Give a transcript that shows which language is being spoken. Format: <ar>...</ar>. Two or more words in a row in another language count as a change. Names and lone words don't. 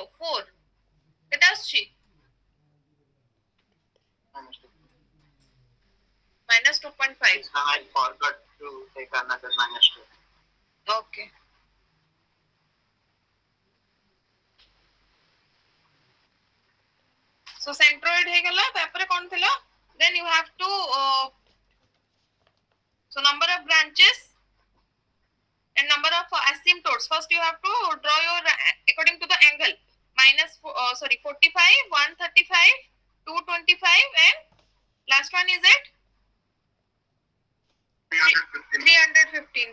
<en>4. What else she? Minus 2.5. I forgot to take another minus 2. Okay. So centroid</en> <or>ହେଇଗଲା ତାପରେ କଣ ଥିଲା</or> <en>then you have to so number of branches and number of asymptotes. First you have to draw your according to the angle minus 45, 135, 225 and last one is at 315.</en>